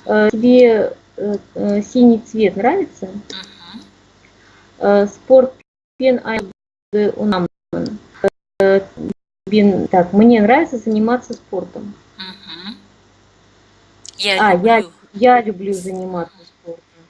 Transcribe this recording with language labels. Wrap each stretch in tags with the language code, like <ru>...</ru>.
<ru>Тебе синий цвет нравится?</ru> <kk>Спортпен айналысуды ұнамын.</kk> <ru>Так, мне нравится заниматься спортом. Я люблю заниматься спортом.</ru>